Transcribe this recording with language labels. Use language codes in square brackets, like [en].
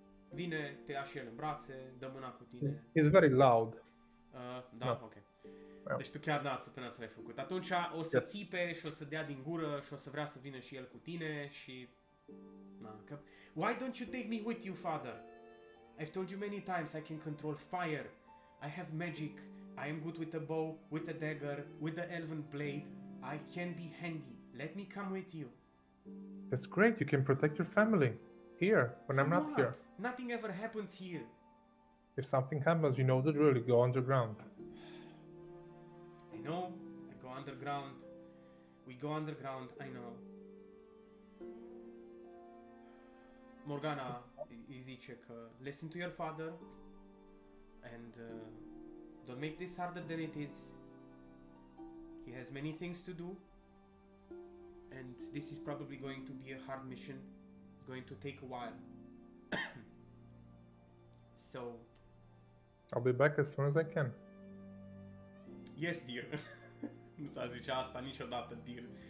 [ro] Vine, te ia și el în brațe, dă mâna cu tine. [en] He's very loud. Ok. [ro] Deci tu chiar Natsu până ți l-ai făcut. Atunci o să țipe și o să dea din gură și o să vrea să vină și el cu tine și... [en] Why don't you take me with you, father? I've told you many times I can control fire. I have magic. I am good with a bow, with a dagger, with the elven blade. I can be handy. Let me come with you. That's great. You can protect your family here when I'm not here. Nothing ever happens here. If something happens, you know the drill. You go underground. I know. I go underground. We go underground. I know. Morgana [ro] îi zice că [en] listen to your father and don't make this harder than it is. He has many things to do and this is probably going to be a hard mission. It's going to take a while. So I'll be back as soon as I can. Yes, dear. [ro] Nu ți-a zice asta niciodată, dear.